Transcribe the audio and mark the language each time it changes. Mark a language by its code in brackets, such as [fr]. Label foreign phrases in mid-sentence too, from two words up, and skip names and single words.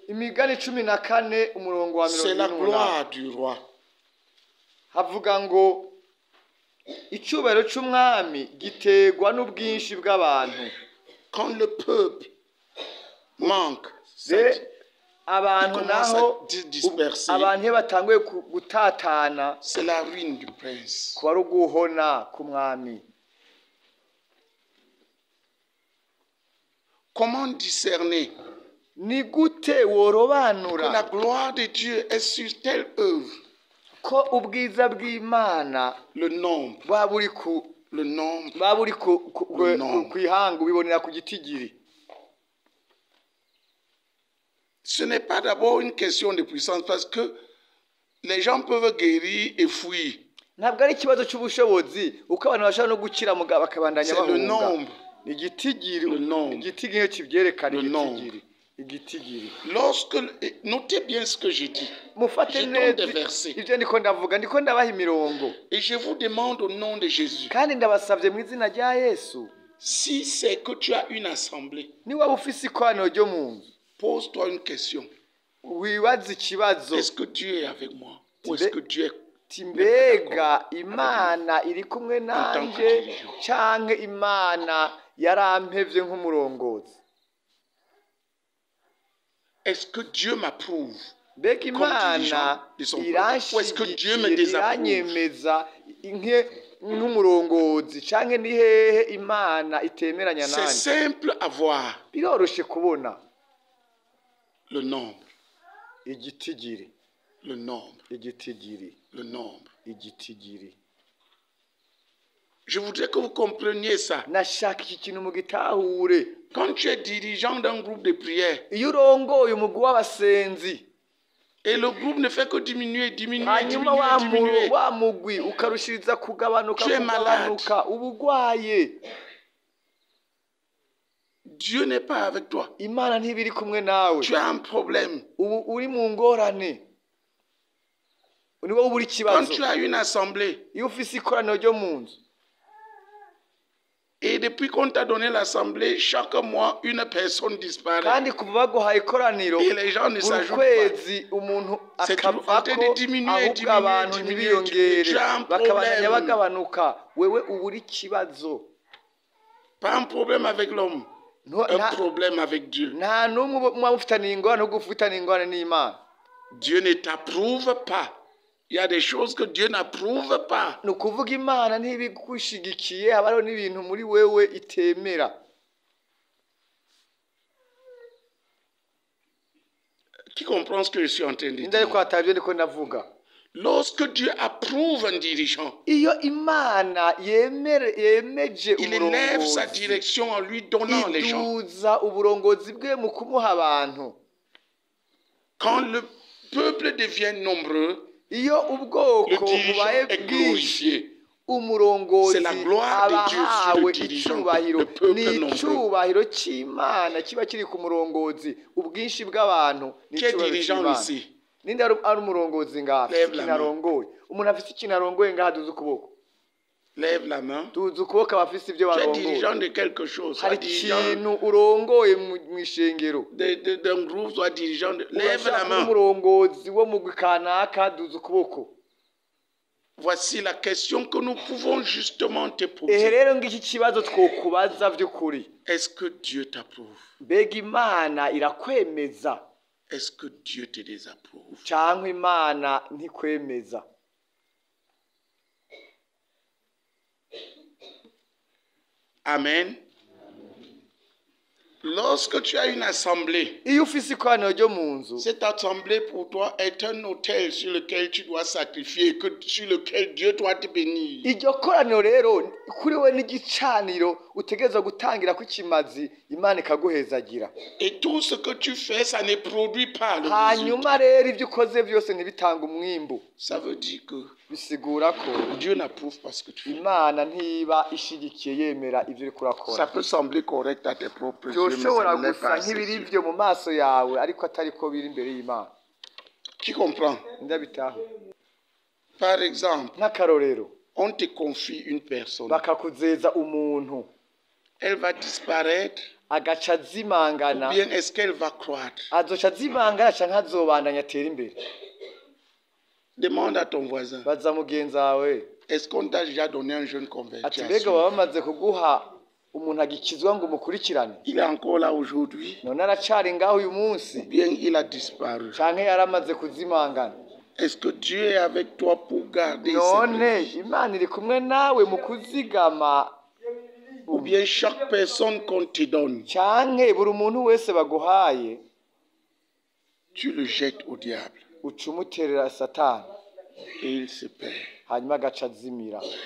[rn] imigani 14 umurongo wa [fr] c'est la 28 gloire du roi. [rn] havuga ngo icyubahiro c'umwami giterwa n'ubwinshi bw'abantu [fr] Quand le peuple manque, [rn] abantu naho abantu iyo batanguye gutatana [fr] c'est la ruine du prince. [rn] kuba ari uguhona k'umwami. [fr] Comment discerner [rn] ni gute [fr] que [rn] worobanura [fr] la gloire de Dieu est sur telle œuvre? [rn] ko ubwiza bw'Imana [fr] Le nombre. [rn] baburi ku [fr] Le nombre. [rn] baburi ku ihanga ubibonera ku gitigiri. [fr] Ce n'est pas d'abord une question de puissance parce que les gens peuvent guérir et fuir. [rn] Ntabwo ari ikibazo cy'ubushobozi uko abantu bashaka no gukira mugabo bakabandanya [fr] C'est le [rn] bahunga. [fr] nombre. [rn] Igitigiri [fr] Le nombre. [rn] igitigiri kivyerekana [fr] Le [rn] igitigiri igitigiri. [fr] Lorsque, notez bien ce que j'ai dit. [rn] Mufate [fr] Je donne [rn] neza [fr] des versets. [rn] ivyo ndiko ndavuga ndiko ndabaha imirongo [fr] Et je vous demande au nom de Jésus, [rn] kandi ndabasavye mu izina rya Yesu [fr] si c'est que tu as une assemblée, [rn] ni waba ufise ikoraniro ryo mu nzu [fr] pose-toi une question. [rn] wibaza ikibazo [fr] Est-ce que Dieu est avec moi? Ou est-ce que Dieu est... [rn] timbega Imana iri kumwe nanje canke Imana yarampevye nk'umurongozi? [fr] Est-ce que Dieu m'approuve? [rn] Mbega Imana iranyemeza nk'umurongozi canke ni hehe Imana itemeranya [fr] C'est [rn] nanje? [fr] simple à voir. [rn] Biroroshe kubona [fr] Le nombre. [rn] igitigiri [fr] Le nombre. [rn] igitigiri [fr] Le nombre. [rn] igitigiri. [fr] Je voudrais que vous compreniez ça. [rn] Nashaka iki kintu mu gitahure. [fr] Quand tu es dirigeant d'un groupe de prière, [rn] Iyo urongoye umugwi w'abasenzi [fr] et le groupe ne fait que diminuer, [rn] hanyuma wa mugwi ukarushiriza kugabanuka [fr] Tu es [rn] kugabanuka ubugwaye, [fr] Dieu n'est pas avec toi. [rn] Imana ntibiri kumwe nawe, [fr] Tu as un problème. [rn] ubu uri mu ngorane, ni wowe ubura [fr] Quand [rn] ikibazo. [fr] tu as une assemblée, [rn] Iyo ufise ikoraniro ryo mu nzu [fr] et depuis qu'on t'a donné l'assemblée, chaque mois, une personne disparaît. [rn] kandi kuva baguhaye ikoraniro [fr] Et les gens ne [rn] buri [fr] s'ajoutent pas. [rn] kwezi umuntu [fr] C'est toujours en train [rn] akavako [fr] de diminuer, [rn] ahubwo [fr] diminuer, [rn] abantu [fr] diminuer, [rn] ntibiyongere [fr] tu as un [rn] bakabandanya [fr] problème. [rn] bagabanuka, wewe ubura ikibazo. [fr] Pas un problème avec l'homme, un problème avec Dieu. [rn] Nta n'umwe muba mufitaniye ingorane ahubwo ufitaniye ingorane n'Imana. [fr] Dieu ne t'approuve pas. Il y a des choses que Dieu n'approuve pas. [rn] Ni ukuvuga Imana ntibigushigikiye, haba hariho n'ibintu muri wewe itemera. [fr] Qui comprend ce que je suis en train de [rn] Ninde ariko [fr] dire? [rn] atavyo ndiko ndavuga. [fr] Lorsque Dieu approuve un dirigeant, [rn] Iyo Imana yemeje [fr] il élève sa [rn] umurongozi, [fr] direction en lui donnant les gens. [rn] iduza uburongozi bwe mu kumuha abantu. [fr] Quand le peuple devient nombreux, [rn] Iyo ubwoko [fr] le dirigeant [rn] bubaye [fr] est [rn] bwinshi, [fr] glorifié. [rn] umurongozi [fr] C'est la gloire de Dieu sur le [rn] abahawe [fr] dirigeant, [rn] icubahiro. [fr] le peuple [rn] Ni [fr] nombreux. [rn] icubahiro c'Imana kiba kiri ku murongozi, ubwinshi bw'abantu ni [fr] Qui est [rn] icubahiro [fr] dirigeant [rn] c'Imana. [fr] ici? [rn] Ninde ari umurongozi ngaha afite [fr] Lève la [rn] ikintu arongoye? Umuntu afite ikintu arongoye ngaha duze ukuboko. [fr] Lève la main. [rn] Duze ukuboko abafise ibyo [fr] Tu es [rn] barongoye. [fr] dirigeant de quelque chose. Soit [rn] Hari [fr] dirigeant [rn] ikintu urongoye mu ishengero. [fr] d'un groupe, soit dirigeant de... Lève la [rn] Urashaka kuba [fr] main. [rn] umurongozi wo mugwi kanaka, duze ukuboko. [fr] Voici la question que nous pouvons justement te [rn] Ehe [fr] poser. [rn] rero ngiki kibazo twokubaza vy'ukuri. [fr] Est-ce que Dieu t'approuve? [rn] Mbega Imana irakwemeza [fr] Est-ce que Dieu te désapprouve? [rn] canke Imana ntikwemeza? Amen. [fr] Lorsque tu as une assemblée, [rn] Iyo ufise ikoraniro ryo mu nzu, [fr] cette assemblée pour toi est un autel sur lequel tu dois sacrifier, sur lequel Dieu doit te bénir. [rn] iryo koraniro rero kuri we n'igicaniro utegerezwa gutangira ko ikimazi Imana ikaguhezagira. [fr] Et tout ce que tu fais, ça ne produit pas le résultat. [rn] Hanyuma rero ibyo ukoze byose ntibitanga umwimbu. [fr] Ça veut dire que [rn] Bisigura ko [fr] Dieu n'approuve pas ce que tu fais. [rn] Imana ntiba ishigikiye yemera ivyo uriko [fr] Ça [rn] urakora. [fr] peut sembler correct à tes propres yeux, mais [rn] Byoshobora [fr] ça ne l'est [rn] gusa [fr] pas. [rn] nk'ibiri [fr] C'est sûr. [rn] byo mu maso yawe ariko atari ko biri imbere y'Imana. [fr] Qui comprend? [rn] Ndabitaho. [fr] Par exemple, [rn] Nk'akarorero, [fr] on te confie une personne. [rn] bakakuzeza umuntu [fr] Elle va disparaître, [rn] agaca azimangana, [fr] ou bien est-ce qu'elle va croître? [rn] azoca azimangana canke azobandanya atera imbere. [fr] Demande à ton voisin. [rn] Baza mugenzi wawe [fr] Est-ce qu'on t'a déjà donné un jeune converti [rn] ati [fr] à [rn] mbega [fr] suivre? [rn] baba bamaze kuguha umuntu agikizwa ngo umukurikirane? [fr] Il est encore là aujourd'hui, [rn] None aracari ngaho uyu munsi [fr] ou bien il a disparu. [rn] canke yaramaze kuzimangana? [fr] Est-ce que Dieu est avec toi pour garder ses [rn] None [fr] brebis? [rn] Imana iri kumwe nawe mu kuzigama, [fr] Ou bien chaque personne qu'on te donne, [rn] canke buri muntu wese baguhaye [fr] tu le jettes au diable [rn] uca umuterera Satani [fr] et il se perd. [rn] hanyuma agaca azimira.